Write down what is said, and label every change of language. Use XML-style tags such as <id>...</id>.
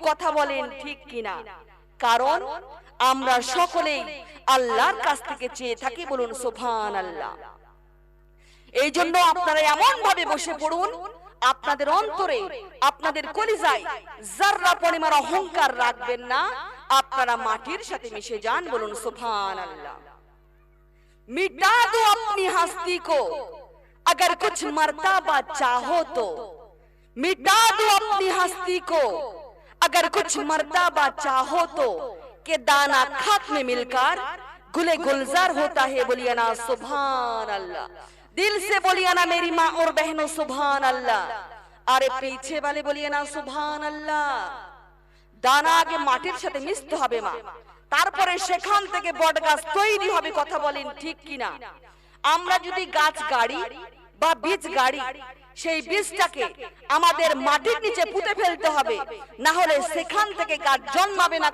<bn>কথা বলেন ঠিক কিনা? কারণ আমরা সকলেই আল্লাহর কাছ থেকে চেয়ে থাকি। বলুন সুবহানাল্লাহ। এই জন্য আপনারা এমন ভাবে বসে পড়ুন, আপনাদের অন্তরে আপনাদের কলিজায় যাররা পরিমাণ অহংকার রাখবেন না, আপনারা মাটির সাথে মিশে যান। বলুন সুবহানাল্লাহ।</bn> <hi>मिटा दो अपनी हस्ती को अगर कुछ मर्तबा चाहो तो, मिटा दो अपनी हस्ती को अगर कुछ मर्तबा चाहो तो, के दाना खाक में मिलकर गुले गुलजार होता है। बोलिए ना सुभान अल्लाह। दिल से बोलिए ना मेरी माँ और बहनों सुभान अल्लाह। अरे पीछे वाले बोलिए ना सुभान अल्लाह।</hi> <bn>দানা আগে মাটির সাথে মিশতে হবে মা, তারপরে সেখান থেকে বট গাছ তৈরি হবে। কথা বলেন ঠিক কিনা? আমরা যদি গাছ গাড়ি বা বীজ গাড়ি, সেই বীজটাকে আমাদের মাটির নিচে পুঁতে ফেলতে হবে, না হলে সেখান থেকে গাছ জন্মাবে না।</bn>